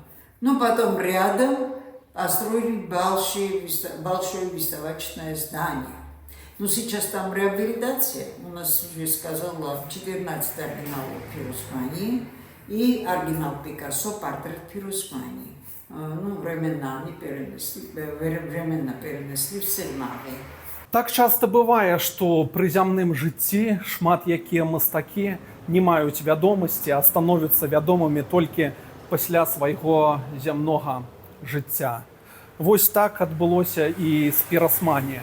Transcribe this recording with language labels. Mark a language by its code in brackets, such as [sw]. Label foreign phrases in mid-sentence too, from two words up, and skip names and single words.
[ru] Но потом рядом построили большое выставочное здание. Но сейчас там реабилитация. У нас уже сказала 14 оригиналов Пиросмани и оригинал Пикассо «Портрет Пиросмани». Временно перенесли в Сельмаве. [be] Так часта бывае, што пры зямным жыцці шмат якія мастакі не маюць вядомасці, а становяцца вядомымі толькі пасля свайго зямнога жыцця. Вось так адбылося і з Пиросмани.